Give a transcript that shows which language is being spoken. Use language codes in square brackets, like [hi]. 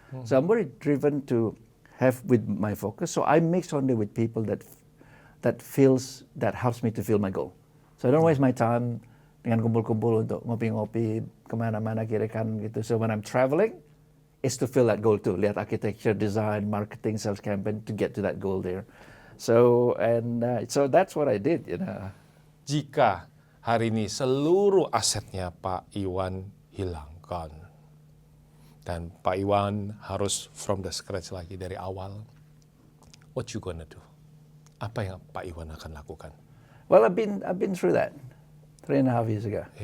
[en] So I'm very driven to have with my focus. So I mix only with people that helps me to feel my goal. So I don't waste my time [id] dengan kumpul-kumpul untuk ngopi-ngopi kemana-mana kiri kanan gitu. [en] So when I'm traveling, it's to feel that goal too. Lihat architecture, design, marketing, sales campaign to get to that goal there. So so that's what I did. [id] Jika hari ini seluruh asetnya Pak Iwan hilangkan. Dan Pak Iwan harus [en] from the scratch [id] lagi dari awal. [en] What you gonna do? [id] Apa yang Pak Iwan akan lakukan? [en] Well, I've been through that 3.5 years ago.